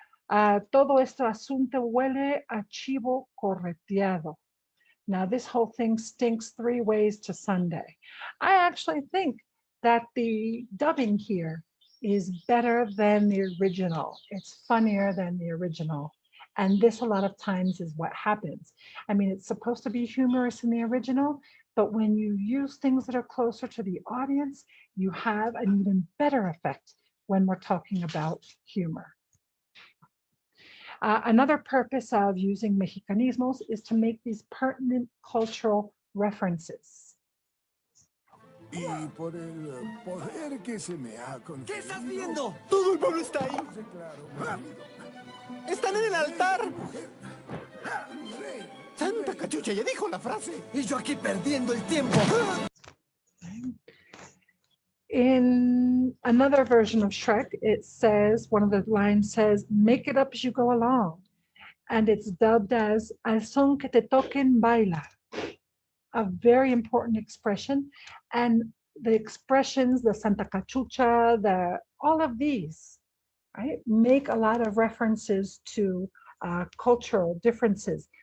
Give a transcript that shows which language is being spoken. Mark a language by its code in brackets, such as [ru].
[es] Todo este asunto huele a chivo correteado. [en] Now, this whole thing stinks 3 ways to Sunday. I actually think that the dubbing here is better than the original. It's funnier than the original. And this a lot of times is what happens. I mean, it's supposed to be humorous in the original, But when you use things that are closer to the audience, you have an even better effect when we're talking about humor. Another purpose of using mexicanismos is to make these pertinent cultural references. [es] Y por el poder que se me ha conferido... ¿Qué estás viendo? Todo el pueblo está ahí. ¡Están en el altar! ¡Santa cachucha! Ya dijo la frase. Y yo aquí perdiendo el tiempo. [en] In another version of Shrek, it says, one of the lines says, make it up as you go along. And it's dubbed as, [es] al son que te toquen baila. [en] A very important expression. And the expressions, the Santa Cachucha, all of these, right, make a lot of references to cultural differences.